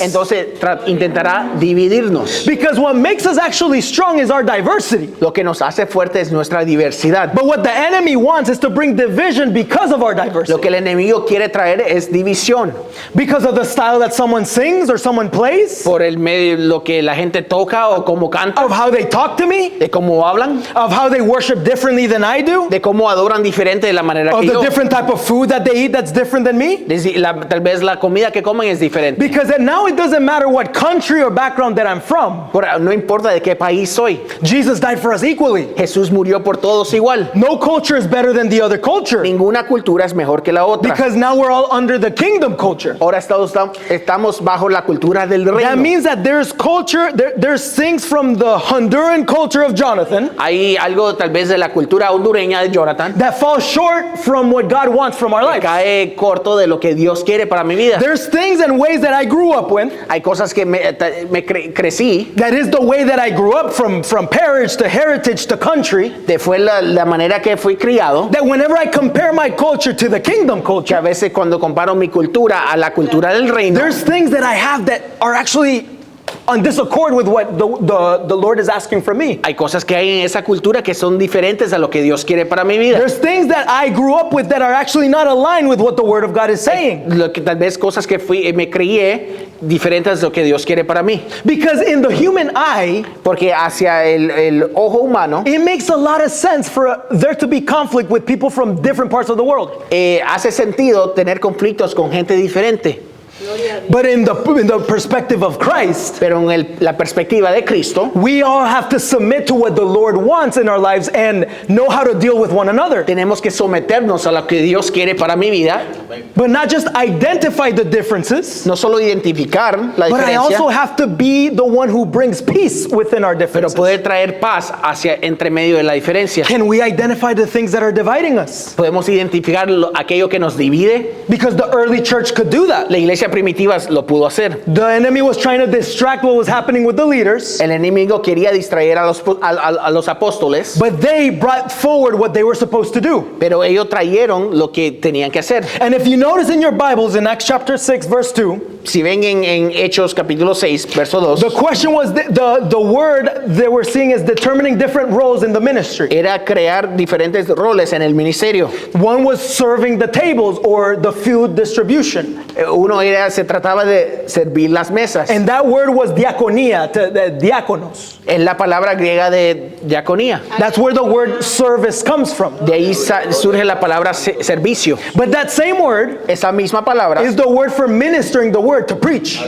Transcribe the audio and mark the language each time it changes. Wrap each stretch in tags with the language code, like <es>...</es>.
<es>entonces intentará dividirnos.</es> <en>Because what makes us actually strong is our diversity.</en> <es>Lo que nos hace fuerte es nuestra diversidad.</es> <en>But what the enemy wants is to bring division because of our</en> <es>Lo</es> <en>diversity.</en> <es>que el enemigo quiere traer es división</es> <en>Because of the style that someone sings or someone plays,</en> <es>por el medio lo que la gente toca o cómo canta,</es> <en>of how they talk to me,</en> <es>de cómo hablan,</es> <en>of how they worship differently than I do,</en> <es>de cómo adoran diferente de la manera</es> <en>of</en> <es>que</es> <en>the</en> <es>yo.</es> <en>different type of food that they eat that's different than me.</en> <es>Tal vez la comida que comen es diferente.</es> <en>Because then now it doesn't matter what country or background that I'm from.</en> <es>No importa de qué país soy.</es> <en>Jesus died for us equally.</en> <es>Jesús murió por todos igual.</es> <en>No culture is better than the other culture.</en> <es>Ninguna cultura es mejor que la otra.</es> <en>Because now we're all under the kingdom culture.</en> <es>Ahora estamos bajo la cultura del</es> <en>That</en> <es>reino.</es> <en>means that there's culture, there's things from the Honduran culture of Jonathan</en> <es>Hay algo tal vez de la cultura hondureña de Jonathan</es> <en>that falls short from what God wants from our</en> <es>que life. cae corto de lo que Dios quiere para mi vida.</es> <en>There's things and ways that I grew up with.</en> <es>Hay cosas que crecí,</es> <en>That is the way that I grew up from parish to heritage to country.</en> <es>fue la manera que fui criado,</es> <en>That whenever I compare my culture to the kingdom</en> <es>que</es> <en>culture,</en> <es>a veces cuando comparo mi cultura a la cultura del reino,</es> <en>there's things that I have that are actually on disaccord with what the Lord is asking from me.</en> <es>hay cosas que hay en esa cultura que son diferentes a lo que Dios quiere para mi vida.</es> <en>There's things that I grew up with that are actually not aligned with what the Word of God is saying.</en> <es>Tal vez cosas que me crié diferentes de lo que Dios quiere para mí.</es> <en>Because in the human eye,</en> <es>Porque hacia el ojo humano</es> <en>it makes a lot of sense for there to be conflict with people from different parts of the world.</en> <es>hace sentido tener conflictos con gente diferente.</es> <en>But in the perspective of Christ,</en> <es>Pero en la perspectiva de Cristo,</es> <en>we all have to submit to what the Lord wants in our lives and know how to deal with one another.</en> <es>tenemos que someternos a lo que Dios quiere para mi vida.</es> <en>But not just identify the differences,</en> <es>No solo identificar la</es> <en>but I also</en> <es>diferencia,</es> <en>have to be the one who brings peace within our</en> <es>pero</es> <en>differences.</en> <es>poder traer paz hacia entre medio de la diferencia.</es> <en>Can we identify the things that are dividing us?</en> <es>Podemos identificar aquello que nos divide.</es> <en>Because the early church could do that.</en> <es>La iglesia primitiva lo pudo hacer.</es> <en>The enemy was trying to distract what was happening with the leaders,</en> <es>El enemigo quería distraer a los apóstoles,</es> <en>but they brought forward what they were supposed to do.</en> <es>pero ellos trajeron lo que tenían que hacer.</es> <en>And if you notice in your Bibles in Acts chapter 6 verse 2,</en> <es>Si ven en Hechos capítulo 6, verso 2,</es> <en>the question was the word they were seeing is determining different roles in the ministry.</en> <es>era crear diferentes roles en el ministerio.</es> <en>One was serving the tables or the food distribution.</en> <es>Se trataba de servir las mesas.</es> <en>And that word was diaconia, diakonos.</en> <es>Es la palabra griega de diaconía.</es> <en>That's where the word service comes from.</en> <es>De ahí surge la palabra servicio.</es> <en>But that same word</en> <es>Esa misma palabra</es> <en>is the word for ministering the word, to preach.</en>